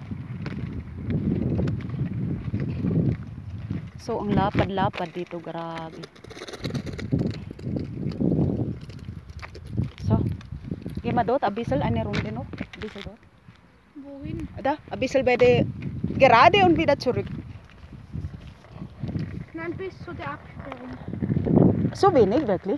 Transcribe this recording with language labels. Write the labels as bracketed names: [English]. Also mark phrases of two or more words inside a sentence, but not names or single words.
[Filipino] So, ang lapad-lapad dito, grabe. [German] So, gehen wir dort ein bisschen eine Runde noch. Ein bisschen dort. Wohin? Da, ein bisschen bei der gerade und wieder zurück. Nein, bis zu der Absperrung. So wenig, wirklich?